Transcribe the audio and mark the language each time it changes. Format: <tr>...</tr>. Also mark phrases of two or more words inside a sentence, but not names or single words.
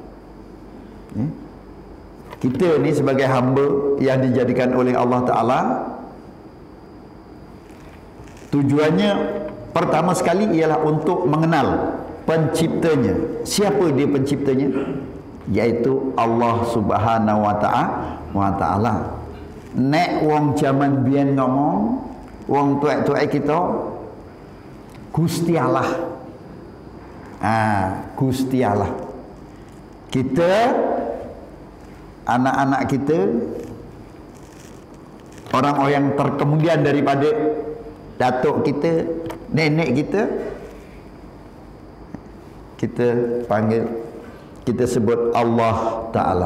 <ms>Kita ni sebagai hamba yang dijadikan oleh</ms> <ar>الله تعالى,</ar> <ms>tujuannya pertama sekali ialah untuk mengenal penciptanya. Siapa dia penciptanya? Iaitu</ms> <ar>الله سبحانه وتعالى.</ar> <jv>Nek wong zaman biyen ngomong, wong tuak-tuak kita, Gusti Allah. Gusti Allah.</jv> <ms>Kita, anak-anak kita, orang-orang yang terkemudian daripada datuk kita, nenek kita, kita panggil, kita sebut</ms> <ar>الله تعالى.</ar>